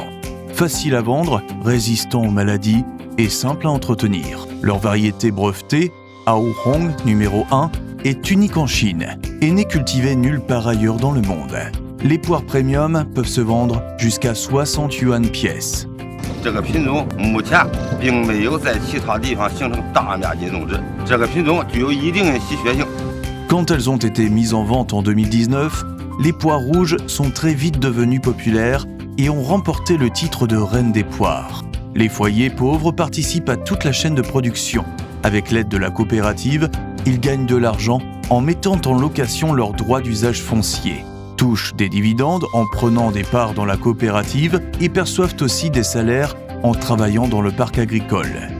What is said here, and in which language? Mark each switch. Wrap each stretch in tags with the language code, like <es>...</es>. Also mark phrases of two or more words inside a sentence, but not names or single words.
<fr>Faciles à vendre, résistants aux maladies et simples à entretenir. Leur variété brevetée, Aohong numéro 1, est unique en Chine et n'est cultivée nulle part ailleurs dans le monde. Les poires premium peuvent se vendre jusqu'à 60 yuan pièce.</fr> <zh>这个品种目前并没有在其他地方形成大面积种植，这个品种具有一定的稀缺性。</zh> <fr>Quand elles ont été mises en vente en 2019, les poires rouges sont très vite devenues populaires et ont remporté le titre de reine des poires. Les foyers pauvres participent à toute la chaîne de production. Avec l'aide de la coopérative, ils gagnent de l'argent en mettant en location leurs droits d'usage foncier, touchent des dividendes en prenant des parts dans la coopérative et perçoivent aussi des salaires en travaillant dans le parc agricole.</fr>